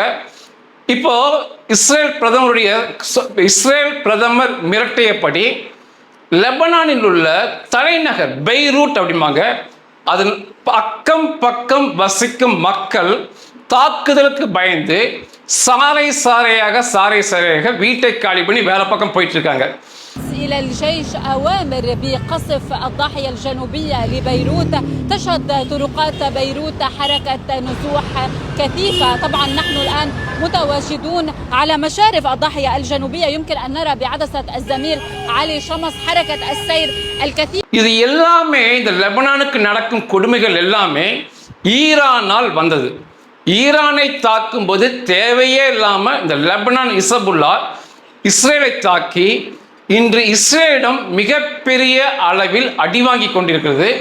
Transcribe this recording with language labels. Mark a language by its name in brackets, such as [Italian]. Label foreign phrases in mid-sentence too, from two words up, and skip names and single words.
[Tamil] இப்போ இஸ்ரேல் பிரதமர் மிரட்டியபடி லெபனானில் உள்ள தலைநகர் பெய்ரூட் அப்படிம்பாங்க, அதன் அக்கம் பக்கம் வசிக்கும் மக்கள் தாக்குதலுக்கு பயந்து சாறை சாறையாக வீட்டை காலி பண்ணி வேற பக்கம் போயிட்டு இருக்காங்க. [Arabic] إلى الجيش أوامر بقصف الضاحية الجنوبية لبيروت. تشهد طرقات بيروت حركة نزوح كثيفة. طبعا نحن الآن متواجدون على مشارف الضاحية الجنوبية. يمكن أن نرى بعدسة الزميل علي شمس حركة السير الكثيف. [Tamil] இது எல்லாமே இந்த லெபனானுக்கு நடக்கும் கொடுமைகள் எல்லாமே ஈரானால் வந்தது. ஈரானை தாக்கும் போது தேவையே இல்லாமல் இந்த லெபனான் இசபுல்லா இஸ்ரேலை தாக்கி இன்று இஸ்ரேலிடம் மிகப்பெரிய அளவில் அடி வாங்கி கொண்டிருக்கிறது.